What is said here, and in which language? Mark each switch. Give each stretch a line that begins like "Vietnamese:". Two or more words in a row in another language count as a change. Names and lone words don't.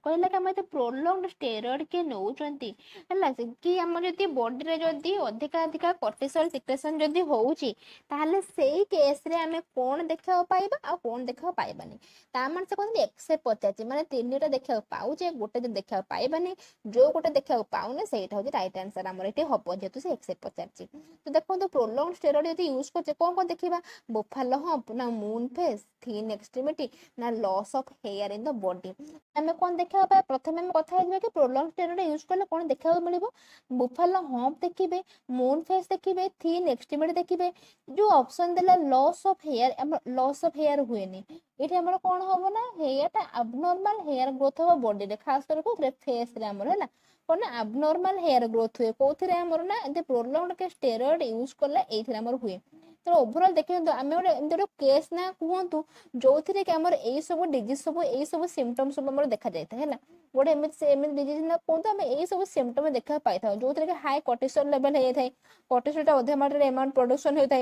Odia: କହିଲା କି ଆମେ ଏତେ
English: prolonged steroid
Odia: କିଏ ନଉଛନ୍ତି ହେଲା କି ଆମର ଯଦି ବଡିରେ ଯଦି ଅଧିକା
English: cortisol secretion
Odia: ଯଦି ହଉଛି ତାହେଲେ ସେଇ କେସରେ ଆମେ କଣ ଦେଖିବାକୁ ପାଇବା ଆଉ କଣ ଦେଖିବାକୁ ପାଇବାନି। ତା ମାନେ ସେ କହନ୍ତି ଏକ୍ସେପ୍ଟ ପଚାରିଛି, ମାନେ ତିନିଟା ଦେଖିବାକୁ ପାଉଛେ ଗୋଟେ ଯଦି ଦେଖିବାକୁ ପାଇବାନି, ଯୋଉ ଗୋଟେ ଦେଖିବାକୁ ପାଉନେ ସେଇଟା ହଉଛି
English: right answer
Odia: ଆମର ଏଠି ହବ, ଯେହେତୁ ସେ ଏକ୍ସେପ୍ଟ ପଚାରିଛି। ତ ଦେଖନ୍ତୁ
English: prolonged steroid
Odia: ଯଦି ୟୁଜ କରୁଛେ କଣ କଣ ଦେଖିବା,
English: buffalo hump ନା moon face, thin extremity ନା loss of hair in the body।
Odia: ଆମେ କଣ ଦେଖିବା ପାଇଁ ପ୍ରଥମେ ଆମେ କଥା ହେଇଯିବା କି
English: prolonged steroid
Odia: ୟୁଜ କଲେ କଣ ଦେଖିବାକୁ ମିଳିବ,
English: buffalo hump ଦେଖିବେ, moon face ଦେଖିବେ, thin extremity ଦେଖିବେ।
Odia: ଯୋଉ ଅପସନ ଦେଲା
English: loss of hair,
Odia: ଆମର
English: loss of hair
Odia: ହୁଏନି ଏଠି, ଆମର କଣ ହବ ନା ହେୟାର ଟା
English: abnormal hair growth
Odia: ହବ ବଡିରେ, ଖାସ କରି କୋଉଥିରେ ଫେସ ରେ ଆମର ହେଲା କଣ ନା
English: abnormal hair growth
Odia: ହୁଏ କୋଉଥିରେ ଆମର ନା ଏମିତି prolonged କେ steroid ୟୁଜ କଲେ ଏଇଥିରେ ଆମର ହୁଏ। ତ ଓଭରଅଲ ଦେଖନ୍ତୁ ଆମେ ଗୋଟେ ଏମିତି ଗୋଟେ କେସ୍ ନା କୁହନ୍ତୁ ଯୋଉଥିରେ କି ଆମର ଏଇ ସବୁ ଡିଜିଜ ସବୁ ଏଇ ସବୁ ସିମ୍ପଟମ ସବୁ ଆମର ଦେଖାଯାଇଥାଏ ହେଲା। ଗୋଟେ ଏମିତି ଡିଜିଜ ନା କୁହନ୍ତୁ ଆମେ ଏଇ ସବୁ ସିମ୍ପଟମ ଦେଖିବାକୁ ପାଇଥାଉ, ଯୋଉଥିରେ କି
English: high cortisol level
Odia: ହେଇଯାଇଥାଏ, କର୍ଟିସଲ ଟା ଅଧିକ ମାତ୍ରାରେ
English: amount production
Odia: ହୋଇଥାଏ।